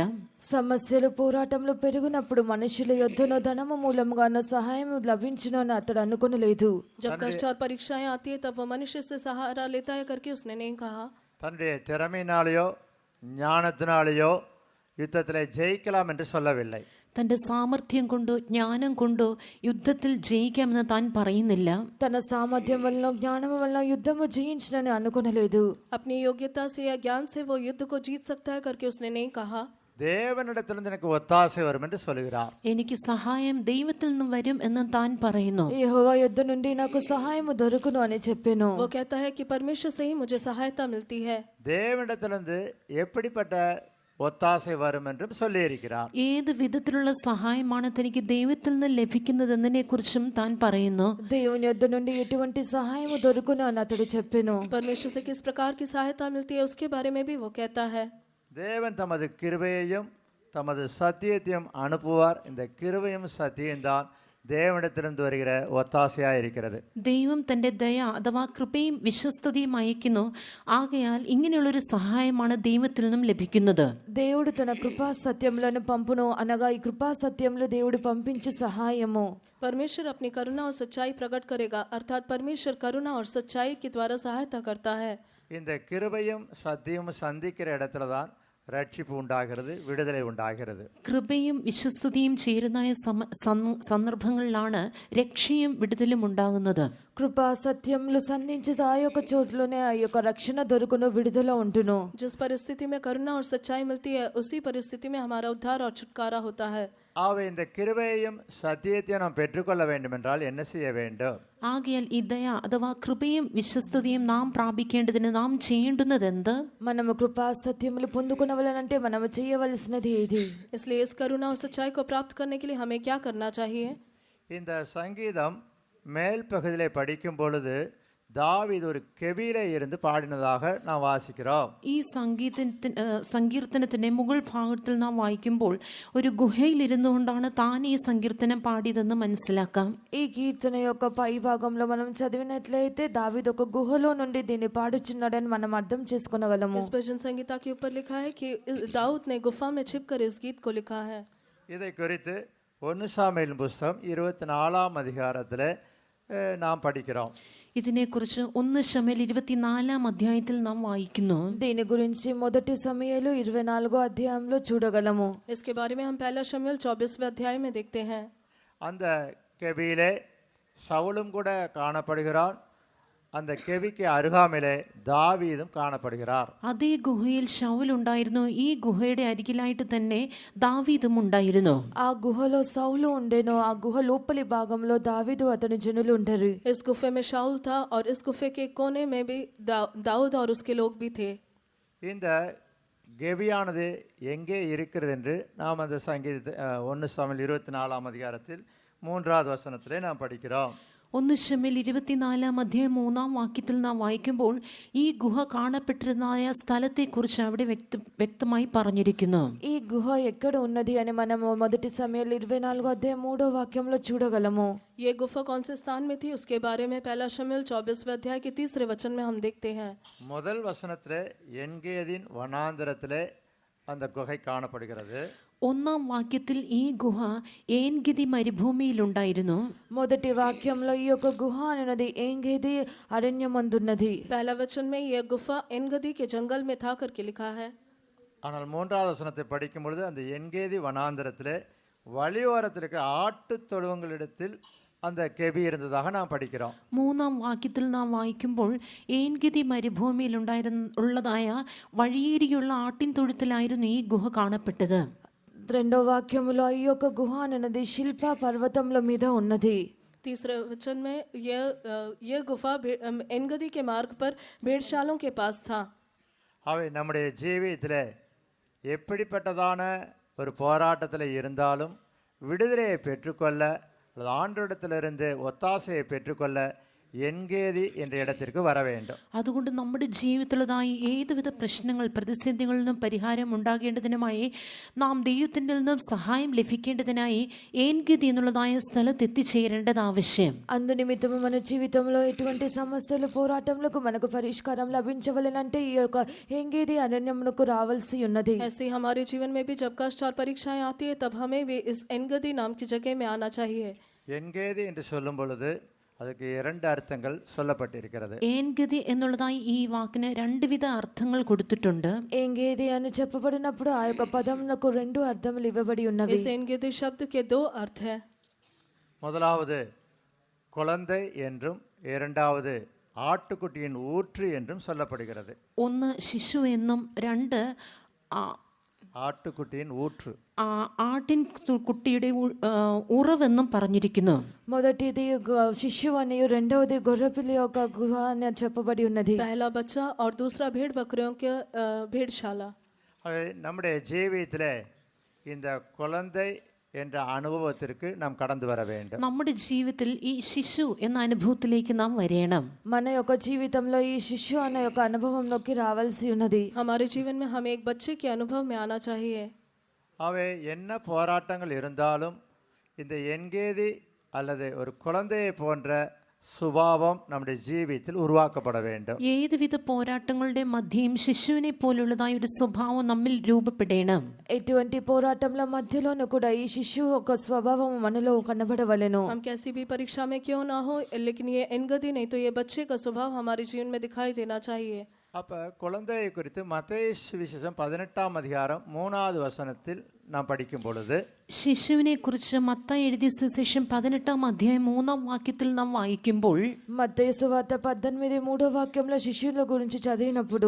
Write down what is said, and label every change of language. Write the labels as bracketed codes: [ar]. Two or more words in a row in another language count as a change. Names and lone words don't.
[te] సమస్యలు పోరాటంలో పెరిగినప్పుడు మనుషుల యొద్దనో ధనము మూలంగానో సహాయం లభించును అని అతడు అనుకొనలేదు. [hi] जब कष्ट और परीक्षाएं आती है तब वो मनुष्य से सहारा लेता है करके उसने नहीं कहा. [ta] தன்னுடைய திறமையினாலேயோ ஞானத்தினாலேயோ யுத்தத்தில் ஜெயிக்கலாம் என்று சொல்லவில்லை. [ml] തൻ്റെ സാമർഥ്യം കൊണ്ടോ ജ്ഞാനം കൊണ്ടോ യുദ്ധത്തിൽ ജയിക്കാമെന്ന് താൻ പറയുന്നില്ല. [te] తన సామర్థ్యం వలన జ్ఞానం వలన యుద్ధము జయించునని అనుకొనలేదు. [hi] अपनी योग्यता से या ज्ञान से वो युद्ध को जीत सकता है करके उसने नहीं कहा. [ta] தேவனிடத்திலிருந்து எனக்கு ஒத்தாசை வரும் என்று சொல்கிறார். [ml] എനിക്ക് സഹായം ദൈവത്തിൽ നിന്നും വരും എന്ന് താൻ പറയുന്നു. [te] యెహోవా యొద్ద నుండి నాకు సహాయము దొరుకును అని చెప్పెను. [hi] वो कहता है कि परमेश्वर से ही मुझे सहायता मिलती है. [ta] தேவனிடத்திலிருந்து எப்படிப்பட்ட ஒத்தாசை வரும் என்றும் சொல்லியிருக்கிறார். [ml] ഏത് വിധത്തിലുള്ള സഹായമാണ് തനിക്ക് ദൈവത്തിൽ നിന്ന് ലഭിക്കുന്നതെന്നതിനെ കുറിച്ചും താൻ പറയുന്നു. [te] దేవుని యొద్ద నుండి ఎటువంటి సహాయము దొరుకును అని అతడు చెప్పెను. [hi] परमेश्वर से किस प्रकार की सहायता मिलती है उसके बारे में भी वो कहता है. [ta] தேவன் தமது கிருபையையும் தமது சத்தியத்தையும் அனுப்புவார். இந்த கிருபையும் சத்தியம்தான் தேவனிடத்திலிருந்து வருகிற ஒத்தாசையாக இருக்கிறது. [ml] ദൈവം തന്റെ ദയ അഥവാ കൃപയും വിശ്വസ്തതയും അയക്കുന്നു. ആകയാൽ ഇങ്ങനെയുള്ളൊരു സഹായമാണ് ദൈവത്തിൽ നിന്നും ലഭിക്കുന്നത്. [te] దేవుడు తన కృపా సత్యములను పంపును అనగా ఈ కృపా సత్యములు దేవుడు పంపించు సహాయము. [hi] परमेश्वर अपनी करुणा और सच्चाई प्रकट करेगा, अर्थात परमेश्वर करुणा और सच्चाई के द्वारा सहायता करता है. [ta] இந்த கிருபையும் சத்தியமும் சந்திக்கிற இடத்துல தான் ரட்சிப்பு உண்டாகிறது, விடுதலை உண்டாகிறது. [ml] കൃപയും വിശ്വസ്തതയും ചേരുന്ന സന്ദർഭങ്ങളിലാണ് രക്ഷയും വിടുതലും ഉണ്ടാകുന്നത്. [te] కృపా సత్యములు సంధించు ఆ యొక్క చోట్లోనే ఆ యొక్క రక్షణ దొరుకును, విడుదల ఉంటును. [hi] जिस परिस्थिति में करुणा और सच्चाई मिलती है उसी परिस्थिति में हमारा उद्धार और छुटकारा होता है. [ta] ஆகவே இந்த கிருபையையும் சத்தியத்தையும் நாம் பெற்றுக்கொள்ள வேண்டும் என்றால் என்ன செய்ய வேண்டும்? [ml] ആകയാൽ ഈ ദയ അഥവാ കൃപയും വിശ്വസ്തതയും നാം പ്രാപിക്കേണ്ടതിന് നാം ചെയ്യേണ്ടുന്നതെന്ത്? [te] మనము కృపా సత్యములు పొందుకునవలనంటే మనము చేయవలసినది ఏది? [hi] इसलिए इस करुणा और सच्चाई को प्राप्त करने के लिए हमें क्या करना चाहिए? [ta] இந்த சங்கீதம் மேல் பகுதியிலே படிக்கும் பொழுது தாவீது ஒரு கெபியிலே இருந்து பாடினதாக நாம் வாசிக்கிறோம். [ml] ഈ സങ്കീർത്തനത്തിന്റെ മുകൾ ഭാഗത്തിൽ നാം വായിക്കുമ്പോൾ ഒരു ഗുഹയിൽ ഇരുന്നുകൊണ്ടാണ് താൻ ഈ സങ്കീർത്തനം പാടിയതെന്ന് മനസ്സിലാക്കാം. [te] ఈ కీర్తన యొక్క పై భాగంలో మనం చదివినట్లయితే దావీదు ఒక గుహలో నుండి దీన్ని పాడుచున్నాడని మనం అర్థం చేసుకోగలము. [hi] इस भजन संगीता के ऊपर लिखा है कि दाऊद ने गुफा में छिपकर इस गीत को लिखा है. [ta] இதை குறித்து 1 சாமுவேல் புஸ்தகம் 24ஆம் அதிகாரத்தில் நாம் படிக்கிறோம். [ml] ഇതിനെക്കുറിച്ച് 1 ശമൂവേൽ 24-ാം അധ്യായത്തിൽ നാം വായിക്കുന്നു. [te] దీని గురించి మొదటి సమూయేలు 24వ అధ్యాయంలో చూడగలము. [hi] इसके बारे में हम पहला शमूएल 24वें अध्याय में देखते हैं. [ta] அந்த கெபியிலே சவுலும் கூட காணப்படுகிறான். அந்த கெபிக்கு அருகாமையிலே தாவீதும் காணப்படுகிறார். [ml] അതേ ഗുഹയിൽ ശൗൽ ഉണ്ടായിരുന്നു. ഈ ഗുഹയുടെ അരികിലായിട്ട് തന്നെ ദാവീദും ഉണ്ടായിരുന്നു. [te] ఆ గుహలో సౌలు ఉండెను. ఆ గుహ లోపలి భాగంలో దావీదు అతని జనులు ఉండరు. [hi] इस गुफे में शाऊल था और इस गुफे के कोने में भी दाऊद और उसके लोग भी थे. [ta] இந்த கெபியானது எங்கே இருக்கிறது என்று நாம் அந்த சங்கீத 1 சாமுவேல் 24ஆம் அதிகாரத்தில் 3வது வசனத்திலே நாம் படிக்கிறோம். [ml] 1 ശമൂവേൽ 24-ാം അധ്യായം 3-ാം വാക്യത്തിൽ നാം വായിക്കുമ്പോൾ ഈ ഗുഹ കാണപ്പെട്ടിരുന്ന സ്ഥലത്തെക്കുറിച്ച് അവിടെ വ്യക്തമായി പറഞ്ഞിരിക്കുന്നു. [te] ఈ గుహ ఎక్కడ ఉన్నది అని మనము మొదటి సమూయేలు 24వ అధ్యాయం 3వ వాక్యంలో చూడగలము. [hi] ये गुफा कौन से स्थान में थी उसके बारे में पहला शमूएल 24वें अध्याय के 3रे वचन में हम देखते हैं. [ta] முதல் வசனத்திலே என்கேதின் வனாந்தரத்திலே அந்த குகை காணப்படுகிறது. [ml] 1-ാം വാക്യത്തിൽ ഈ ഗുഹ ഏൻഗെദി മരുഭൂമിയിലുണ്ടായിരുന്നു. [te] మొదటి వాక్యంలో ఈ యొక్క గుహ అనేది ఏంగేది అరణ్యమందున్నది. [hi] पहला वचन में यह गुफा एनगदी के जंगल में था करके लिखा है. [ta] ஆனால் 3வது வசனத்தை படிக்கும் பொழுது அந்த என்கேதி வனாந்தரத்திலே வழியோரத்தில் இருக்கிற ஆட்டு தொழுவங்களிடத்தில் அந்த கெபி இருந்ததாக நாம் படிக்கிறோம். [ml] 3-ാം വാക്യത്തിൽ നാം വായിക്കുമ്പോൾ ഏൻഗെദി മരുഭൂമിയിലുള്ളതായ വഴിയേരിയുള്ള ആട്ടിൻ തൊഴുത്തിലായിരുന്നു ഈ ഗുഹ കാണപ്പെട്ടത്. [te] రెండో వాక్యములో ఈ యొక్క గుహ అనేది శిల్ప పర్వతముల మీద ఉన్నది. [hi] तीसरे वचन में यह गुफा एनगदी के मार्ग पर भेड़शालों के पास था. [ta] அவை நம்முடைய ஜீவியத்தில் எப்படிப்பட்டதான ஒரு போராட்டத்தில் இருந்தாலும் விடுதலையை பெற்றுக்கொள்ள அல்லது ஆண்டவரிடத்திலிருந்து ஒத்தாசையை பெற்றுக்கொள்ள എൻഗേദി എன்ற இடத்திற்கு വര வேண்டும். [ml] അതുകൊണ്ട് നമ്മുടെ ജീവിതത്തിലുള്ളതായി ഏതുവിധ പ്രശ്നങ്ങൾ പ്രതിസന്ധികളിൽ നിന്നും പരിഹാരം ഉണ്ടാകേണ്ടതിനുമായി നാം ദൈവത്തിൻ്റെ നിന്നും സഹായം ലഭിക്കേണ്ടതിനായി ഏൻഗെദി എന്നുള്ളതായ സ്ഥലത്ത് എത്തിച്ചേരേണ്ടത് ആവശ്യം. [te] అందు నిమిత్తము మన జీవితంలో ఎటువంటి సమస్యలు పోరాటములకు మనకు పరిష్కారం లభించవలెనంటే ఈ యొక్క ఏంగేది అరణ్యమునకు రావాల్సి ఉన్నది. [hi] ऐसे ही हमारे जीवन में भी जब कष्ट और परीक्षाएं आती है तब हमें भी इस एनगदी नाम की जगह में आना चाहिए. [ta] എൻഗേദി என்று சொல்லும் பொழுது அதுக்கு 2 அர்த்தங்கள் சொல்லப்பட்டிருக்கிறது. [ml] ഏൻഗെദി എന്നുള്ളതായി ഈ വാക്കിന് 2 വിധ അർത്ഥങ്ങൾ കൊടുത്തിട്ടുണ്ട്. [te] ఏంగేది అని చెప్పబడినప్పుడు ఆ యొక్క పదమునకు 2 అర్థములు ఇవ్వబడి ఉన్నవి. [hi] इस एनगदी शब्द के 2 अर्थ हैं. [ta] முதலாவது குழந்தை என்றும் இரண்டாவது ஆட்டுக்குட்டியின் ஊற்று என்றும் சொல்லப்படுகிறது. [ml] 1 ശിശു എന്നും 2 [ta] ஆட்டுக்குட்டியின் ஊற்று. [ml] ആട്ടിൻ കുട്ടിയുടെ ഉറവെന്നും പറഞ്ഞിരിക്കുന്നു. [te] మొదటిది శిశువు అని, రెండవది గొర్రెపిల్ల యొక్క గుహ అని చెప్పబడి ఉన్నది. [hi] पहला बच्चा और दूसरा भेड़ बकरियों के भेड़शाला. [ta] அவை நம்முடைய ஜீவியத்தில் இந்த குழந்தை என்ற அனுபவத்திற்கு நாம் கடந்து வர வேண்டும். [ml] നമ്മുടെ ജീവിതത്തിൽ ഈ ശിശു എന്ന അനുഭവത്തിലേക്ക് നാം വരേണം. [te] మన యొక్క జీవితంలో ఈ శిశు అనే యొక్క అనుభవంలోకి రావాల్సి ఉన్నది. [hi] हमारे जीवन में हमें एक बच्चे के अनुभव में आना चाहिए. [ta] அவை என்ன போராட்டங்கள் இருந்தாலும் இந்த என்கேதி அல்லது ஒரு குழந்தையை போன்ற சுபாவம் நம்முடைய ஜீவியத்தில் உருவாக்கப்பட வேண்டும். [ml] ഏതുവിധ പോരാട്ടങ്ങളുടെ മധ്യയും ശിശുവിനെ പോലുള്ളതായ ഒരു സ്വഭാവം നമ്മിൽ രൂപപ്പെടണം. [te] ఎటువంటి పోరాటంల మధ్యలోనూ కూడా ఈ శిశువు యొక్క స్వభావం మనలో కనబడవలెను. [hi] हम कैसी भी परीक्षा में क्यों ना हो, लेकिन ये एनगदी नहीं तो ये बच्चे का स्वभाव हमारे जीवन में दिखाई देना चाहिए. [ta] அப்போ குழந்தையை குறித்து மத்தேயு சுவிசேஷம் 18ஆம் அதிகாரம் 3வது வசனத்தில் நாம் படிக்கும் பொழுது [ml] ശിശുവിനെ കുറിച്ച് മത്തായി എഴുതിയ സുവിശേഷം 18ാം അധ്യായം 3ാം വാക്യത്തിൽ നാം വായിക്കുമ്പോൾ [te] మత్తయి సువార్త 18:3 వాక్యంలో శిశువుల గురించి చదివినప్పుడు